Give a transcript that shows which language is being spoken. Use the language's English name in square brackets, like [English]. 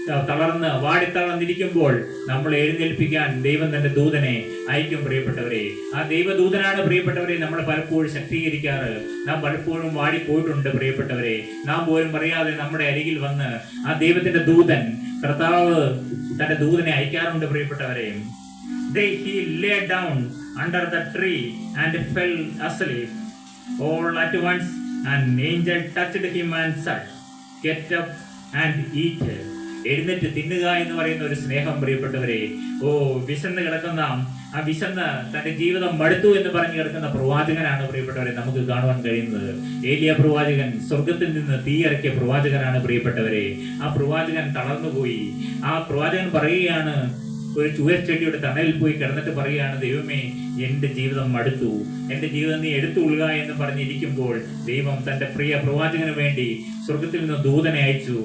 [Malayalam] തളർന്ന് വാടിത്തളർന്നിരിക്കുമ്പോൾ നമ്മൾ എഴുന്നേൽപ്പിക്കാൻ ദൈവം തന്റെ ദൂതനെ അയക്കും പ്രിയപ്പെട്ടവരെ. ആ ദൈവദൂതനാണ് പ്രിയപ്പെട്ടവരെ നമ്മളെ പലപ്പോഴും ശക്തീകരിക്കാറ്. നാം പലപ്പോഴും വാടിപ്പോയിട്ടുണ്ട് പ്രിയപ്പെട്ടവരെ. നാം പോലും അറിയാതെ നമ്മുടെ അരികിൽ വന്ന് ആ ദൈവത്തിന്റെ ദൂതൻ, കർത്താവ് തന്റെ ദൂതനെ അയക്കാറുണ്ട് പ്രിയപ്പെട്ടവരെ. [English] He lay down under the tree and fell asleep. All at once an angel touched him and said, "Get up and eat." [Malayalam] എഴുന്നേറ്റ് തിന്നുക എന്ന് പറയുന്ന ഒരു സ്നേഹം പ്രിയപ്പെട്ടവരെ. വിശന്ന് കിടക്കുന്ന ആ വിശന്ന് തന്റെ ജീവിതം മടുത്തു എന്ന് പറഞ്ഞു കിടക്കുന്ന പ്രവാചകനാണ് പ്രിയപ്പെട്ടവരെ നമുക്ക് കാണുവാൻ കഴിയുന്നത്. ഏലിയ പ്രവാചകൻ സ്വർഗത്തിൽ നിന്ന് തീയിറക്കിയ പ്രവാചകനാണ് പ്രിയപ്പെട്ടവരെ. ആ പ്രവാചകൻ തളർന്നുപോയി. ആ പ്രവാചകൻ പറയുകയാണ്, ഒരു ചുവച്ചെടിയുടെ തണലിൽ പോയി കിടന്നിട്ട് പറയുകയാണ്, ദൈവമേ, എന്റെ ജീവിതം മടുത്തു, എന്റെ ജീവിതം നീ എടുത്തുകൊള്ളുക എന്ന് പറഞ്ഞിരിക്കുമ്പോൾ ദൈവം തന്റെ പ്രിയ പ്രവാചകന് വേണ്ടി സ്വർഗത്തിൽ നിന്ന് ദൂതനെ അയച്ചു.